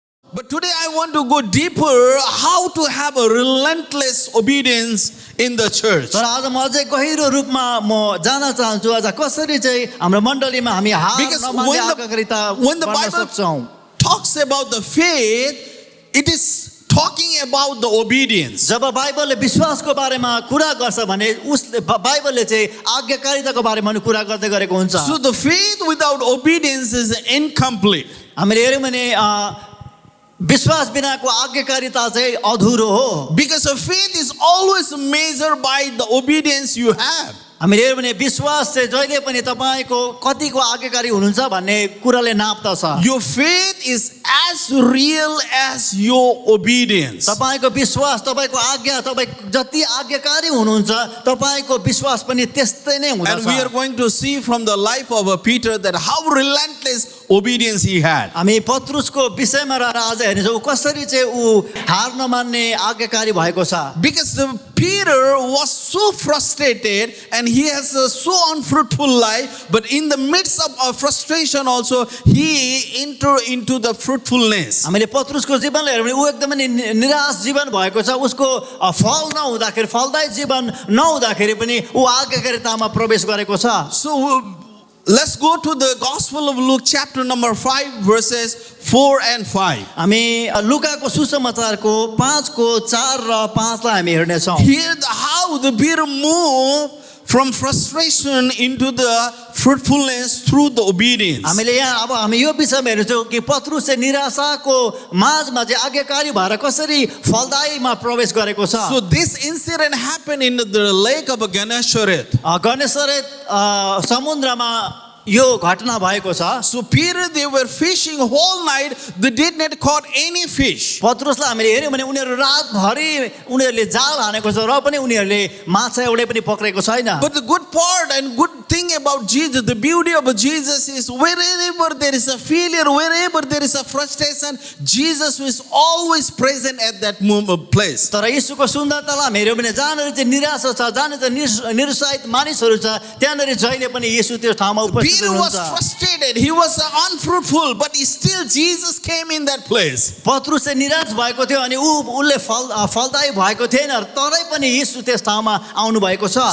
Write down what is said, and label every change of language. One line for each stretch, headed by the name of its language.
English: But today I want to go deeper how to have a relentless obedience in the church.
Nepali: तर आज म अझै गहिरो रूपमा म जान चाहन्छु आज कसरी चाहिँ हाम्रो मण्डलीमा हामी हार
English: Because
Nepali: नमान्ने आज्ञाकारिता
English: when the
Nepali: गर्न
English: Bible
Nepali: सक्छौं
English: talks about the faith, it is talking about the obedience.
Nepali: जब बाइबलले विश्वासको बारेमा कुरा गर्छ भने उसले बाइबलले चाहिँ आज्ञाकारिताको बारेमा पनि कुरा गर्दै गरेको हुन्छ
English: So the faith without obedience is incomplete.
Nepali: हामीले हेर्यौं भने विश्वास बिनाको आज्ञाकारिता चाहिँ अधुरो हो
English: Because a faith is always measured by the obedience you have.
Nepali: हामीले हेर्यौं भने विश्वास चाहिँ जहिले पनि तपाईको कतिको आज्ञाकारी हुनुहुन्छ भन्ने कुराले नाप्दछ
English: Your faith is as real as your obedience.
Nepali: तपाईको विश्वास तपाईको आज्ञा तपाई जति आज्ञाकारी हुनुहुन्छ तपाईको विश्वास पनि त्यस्तै नै
English: And we are
Nepali: हुँदछ
English: going to see from the life of Peter that how relentless obedience he had.
Nepali: हामी पत्रुसको विषयमा रहेर आज हेर्नेछौँ कसरी चाहिँ ऊ हार नमान्ने आज्ञाकारी भएको छ
English: Because Peter was so frustrated and he has a so unfruitful life, but in the midst of frustration also he entered into the fruitfulness.
Nepali: हामीले पत्रुसको जीवनलाई हेर्यौं भने ऊ एकदमै निराश जीवन भएको छ उसको फल नहुँदाखेरि फलदायी जीवन नहुँदाखेरि पनि ऊ आज्ञाकारितामा प्रवेश गरेको छ
English: So let's go to the Gospel of Luke chapter number 5 verses 4 and 5.
Nepali: हामी लुकाको सुसमाचारको 5 को 4 र 5 लाई हामी हेर्नेछौँ
English: Here how the Peter moved from frustration into the fruitfulness through the obedience.
Nepali: हामीले यहाँ अब हामी यो विषयमा हेर्छौँ कि पत्रुस चाहिँ निराशाको माझमा चाहिँ आज्ञाकारी भएर कसरी फलदायीमा प्रवेश गरेको छ
English: So this incident happened in the lake of Gennesaret.
Nepali: गणेशरेत समुद्रमा यो घटना भएको छ
English: So Peter, they were fishing whole night. They did not caught any fish.
Nepali: पत्रुसलाई हामीले हेर्यौं भने उनीहरू रातभरि उनीहरूले जाल हानेको छ र पनि उनीहरूले माछा एउटै पनि पक्रेको छैन
English: But the good part and good thing about Jesus, the beauty of Jesus is wherever there is a failure, wherever there is a frustration, Jesus is always present at that place.
Nepali: तर यीशुको सुन्दरतालाई हामी हेर्यौं भने जहाँनिर चाहिँ निराशा छ जहाँनिर चाहिँ निरुत्साहित मानिसहरू छ त्यहाँनिर जहिले पनि येशू त्यो ठाउँमा उपस्थित
English: Peter was
Nepali: हुनुहुन्छ
English: frustrated. He was unfruitful, but still Jesus came in that place.
Nepali: पत्रुस चाहिँ निराश भएको थियो अनि उसले फलदायी भएको थिएन तरै पनि येशू त्यस ठाउँमा आउनु भएको छ